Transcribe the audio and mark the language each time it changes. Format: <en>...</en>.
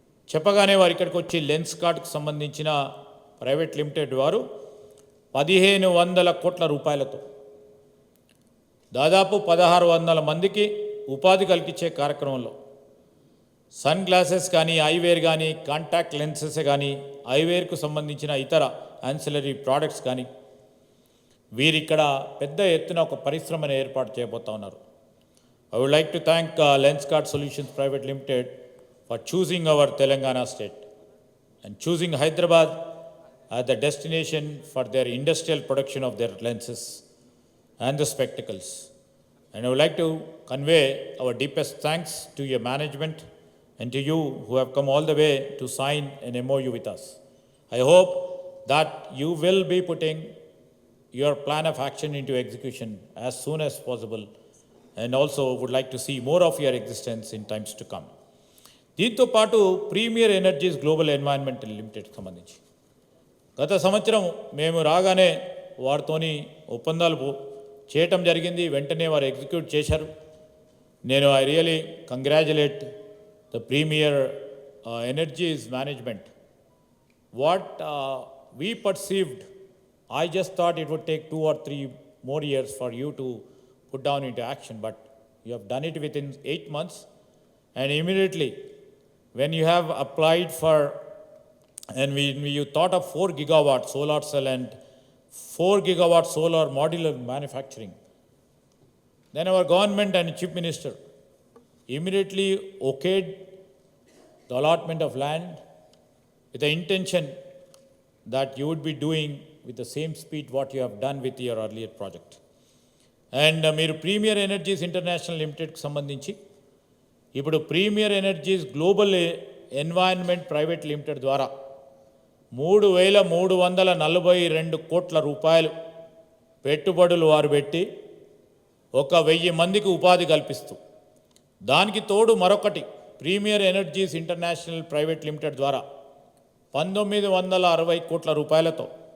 <te>చెప్పగానే వారు ఇక్కడికి వచ్చి లెన్స్కార్ట్కి సంబంధించిన ప్రైవేట్ లిమిటెడ్ వారు 1500 కోట్ల రూపాయలతో దాదాపు 1600 మందికి ఉపాధి కల్పించే కార్యక్రమంలో సన్ గ్లాసెస్ కానీ ఐవేర్ కానీ కాంటాక్ట్ లెన్సెస్ కానీ ఐవేర్కు సంబంధించిన ఇతర యాన్సిలరీ ప్రోడక్ట్స్ కానీ వీరిక్కడ పెద్ద ఎత్తున ఒక పరిశ్రమను ఏర్పాటు చేయబోతా ఉన్నారు.</te> <en>I would like to thank Lenskart solutions private limited for choosing our Telangana state and choosing Hyderabad as the destination for their industrial production of their lenses and the spectacles. And I would like to convey our deepest thanks to your management and to you who have come all the way to sign an MOU with us. I hope that you will be putting your plan of action into execution as soon as possible, and also would like to see more of your existence in times to come.</en> <te>దీంతో పాటు premier energies global environmental limited సంబంధించి గత సంవత్సరం మేము రాగానే వారితోని ఒప్పందాలు చేయటం జరిగింది. వెంటనే వారు ఎగ్జిక్యూట్ చేశారు. నేను</te> <en>I really congratulate the Premier Energies management. What we perceived, I just thought it would take 2 or 3 more years for you to put down into action, but you have done it within 8 months, and immediately when you have applied for, and you thought of 4 gigawatt solar cell and 4 gigawatt solar modular manufacturing, then our government and chief minister immediately okayed the allotment of land with the intention that you would be doing with the same speed what you have done with your earlier project.</en> <te>And మీరు premier energies international లిమిటెడ్కి సంబంధించి ఇప్పుడు premier energies global environment private limited ద్వారా 3,342 కోట్ల రూపాయలు పెట్టుబడులు వారు పెట్టి 1,000 మందికి ఉపాధి కల్పిస్తూ, దానికి తోడు మరొకటి premier energies international private limited ద్వారా 1,960 కోట్ల రూపాయలతో</te>